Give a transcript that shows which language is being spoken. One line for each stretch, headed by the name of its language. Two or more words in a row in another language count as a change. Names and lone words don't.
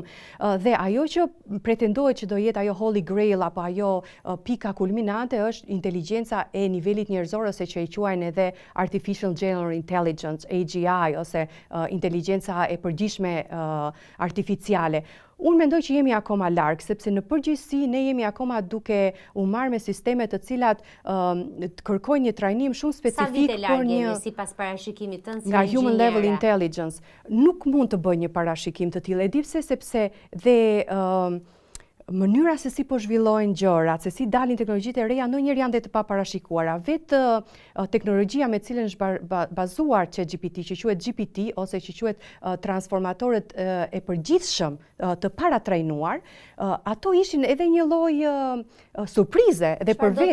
Albanian: Dhe ajo që pretendohet që do jetë ajo
English: holy grail
Albanian: apo ajo pika kulminante është inteligjenca e nivelit njerëzor, ose që i quajnë edhe
English: artificial general intelligence,
Albanian: AGI, ose inteligjenca e përgjithshme artificiale. Unë mendoj që jemi akoma larg, sepse në përgjithësi ne jemi akoma duke u marrë me sisteme të cilat kërkojnë një trajnim shumë specifik. Sa vite larg jemi sipas parashikimit tënd si nga
English: human level intelligence?
Albanian: Nuk mund të bëj një parashikim të tillë, e di pse, sepse dhe mënyra se si po zhvillohen gjërat, se si dalin teknologjitë e reja, ndonjëherë janë dhe të paparashikuara. Vetë teknologjia me cilën është bazuar ChatGPT, që quhet GPT ose që quhet transformatorët e përgjithshëm të paratrajnuar, ato ishin edhe një lloj surprize dhe për vetë.